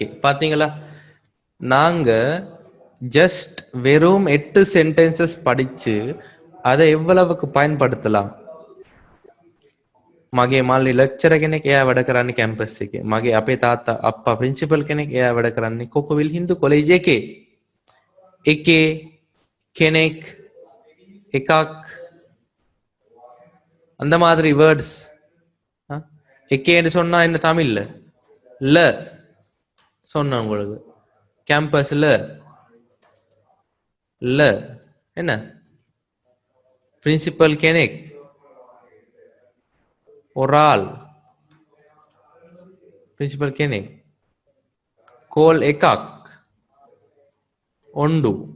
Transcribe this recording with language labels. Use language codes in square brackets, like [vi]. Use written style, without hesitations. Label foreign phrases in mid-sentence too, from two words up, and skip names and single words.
[ta] பாத்தீங்களா, நாங்க ஜஸ்ட் வெறும் 8 சென்டென்சஸ் படிச்சு அதை எவ்வளவுக்கு பயன்படுத்தலாம். [si] මගේ මල්ලි ලෙක්චර් කෙනෙක්, එයා වැඩ කරන්නේ කැම්පස් එකේ. මගේ අපේ තාත්තා අප්පා ප්‍රින්සිපල් කෙනෙක්, එයා වැඩ කරන්නේ කොකුවිල් හින්දු කොලේජ් එකේ. එකේ කෙනෙක් එකක් [ta] அந்த மாதிரி வேர்ட்ஸ். எக்கேன்னு சொன்னா என்ன தமிழ்ல ல சொன்ன உங்களுக்கு, கேம்பஸ்ல ல என்ன பிரின்சிபல் කෙනෙක් ஒரு ஆள், பிரின்சிபல் කෙනෙක්, கோல் එකක් ஒண்டு.